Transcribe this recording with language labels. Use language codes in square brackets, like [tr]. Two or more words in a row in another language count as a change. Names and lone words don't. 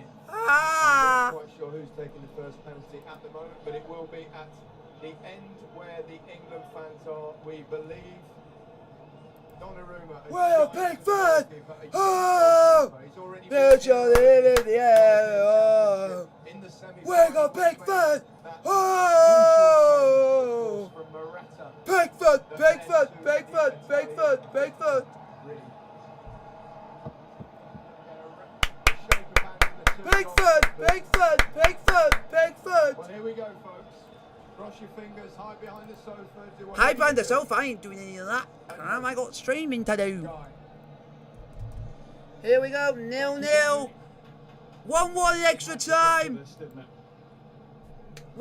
[en] I'm not quite sure who's taking the first penalty at the moment, but it will be at the end where the England fans are, we believe. Donnarumma. Well, Pickford! Oh! There's your in the air. Oh! We got Pickford! Oh! Pickford! Pickford! Pickford! Pickford! Pickford! Pickford! Pickford! Pickford! Pickford! Well, here we go, folks. Cross your fingers, hide behind the sofa. Hide behind the sofa, I ain't doing any of that. I got streaming to do. Here we go, 0-0. 1-1 extra time.